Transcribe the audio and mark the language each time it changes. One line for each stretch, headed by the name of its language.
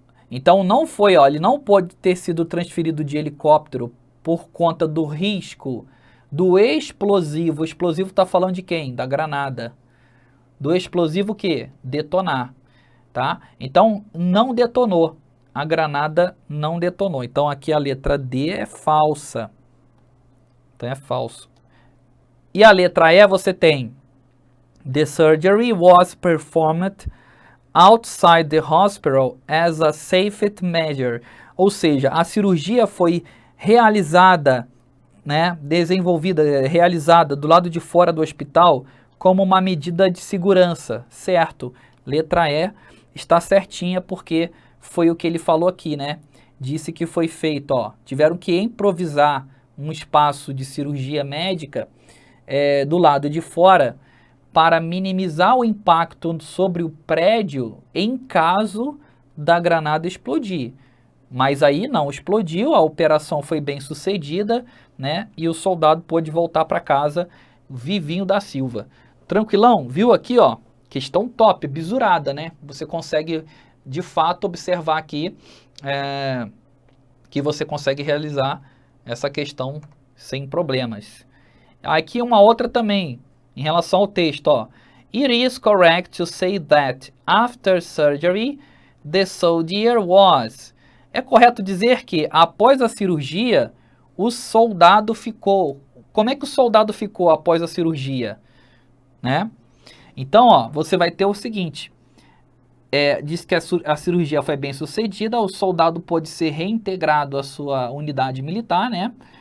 Portuguese: Então não foi, ó, ele não pode ter sido transferido de helicóptero por conta do risco do explosivo. O explosivo está falando de quem? Da granada. Do explosivo o quê? Detonar, tá? Então não detonou. A granada não detonou. Então aqui a letra D é falsa. Então é falso. E a letra E você tem:
English: The surgery was performed outside the hospital as a safety measure.
Portuguese: Ou seja, a cirurgia foi realizada, né, realizada do lado de fora do hospital como uma medida de segurança, certo? Letra E está certinha porque foi o que ele falou aqui, né? Disse que foi feito, ó, tiveram que improvisar um espaço de cirurgia médica do lado de fora para minimizar o impacto sobre o prédio em caso da granada explodir. Mas aí não explodiu, a operação foi bem sucedida, né? E o soldado pôde voltar para casa vivinho da Silva. Tranquilão? Viu aqui, ó? Questão top, bisurada, né? Você consegue de fato observar aqui que você consegue realizar essa questão sem problemas. Aqui uma outra também, em relação ao texto, ó.
English: It is correct to say that after surgery, the soldier was.
Portuguese: É correto dizer que após a cirurgia, o soldado ficou. Como é que o soldado ficou após a cirurgia? Né? Então, ó, você vai ter o seguinte. Diz que a cirurgia foi bem sucedida, o soldado pôde ser reintegrado à sua unidade militar, né?